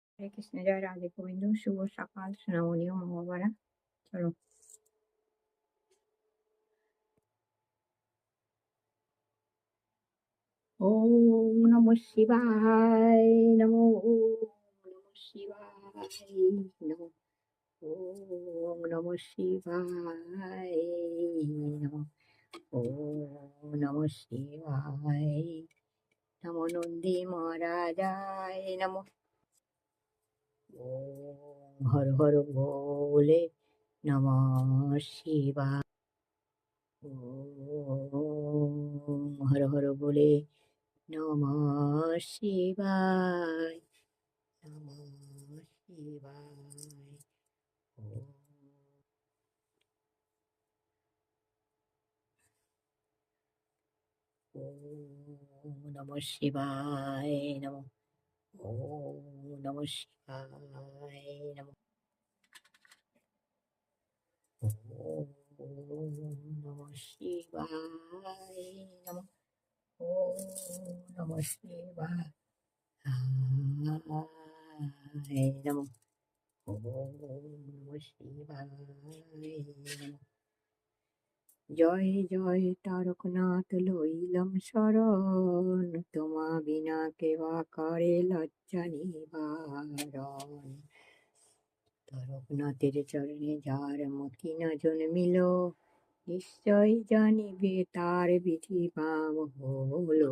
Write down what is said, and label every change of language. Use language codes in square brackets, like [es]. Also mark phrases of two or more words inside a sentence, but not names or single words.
[bn] হরে কৃষ্ণ, জয় রাধে গোবিন্দ। শুভ সকাল সোনামণি ও মহাবারা। চলো। [sa] ওম নমঃ শিবায় নমো, ওম নমঃ শিবায় নমো, ওম নমঃ শিবায় নমো, ওম নমঃ শিবায় নমো। নন্দী মহারাজায় নমো। ওম হর হর ভোলে নমঃ শিবায়। ওম হর হর বলে নমঃ শিবায়, নমঃ শিবায়। ওম নমঃ শিবায় নমঃ, ওম নমঃ শিবায় নমঃ, ওম নমঃ শিবায় নমঃ, ওম নমঃ শিবায় নমঃ, ওম নমঃ শিবায় নমঃ। [bn] জয় জয় তারকনাথ লইলাম শরণ, তোমা বিনা কেবা করে লজ্জা নিবারণ। তারকনাথের চরণে যার মতি না জন্মিল, নিশ্চয় জানিবে তার বিধি পাম হলো।